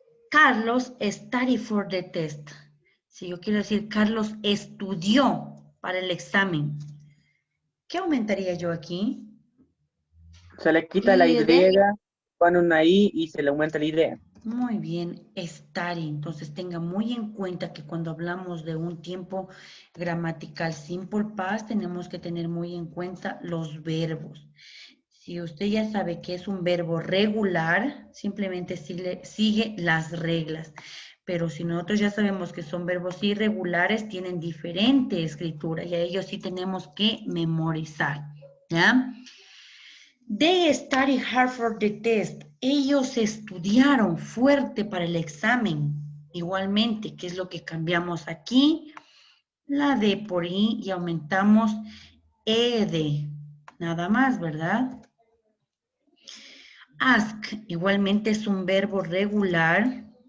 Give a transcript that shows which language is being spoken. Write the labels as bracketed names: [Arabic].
[English] Carlos studied for the test. [Spanish] Si yo quiero decir Carlos estudió para el examen, ¿qué aumentaría yo aquí? Se le quita la Y, Y pone una I y se le aumenta la idea. muy bien, study. Entonces tenga muy en cuenta que cuando hablamos de un tiempo gramatical simple past, tenemos que tener muy en cuenta los verbos. Si usted ya sabe que es un verbo regular, simplemente sigue las reglas. Pero si nosotros ya sabemos que son verbos irregulares, tienen diferente escritura y a ellos sí tenemos que memorizar, ¿ya? [English] They studied hard for the test. [Spanish] Ellos estudiaron fuerte para el examen. Igualmente, ¿qué es lo que cambiamos aquí? La D por I y aumentamos ED. Nada más, ¿verdad? Ask, igualmente es un verbo regular.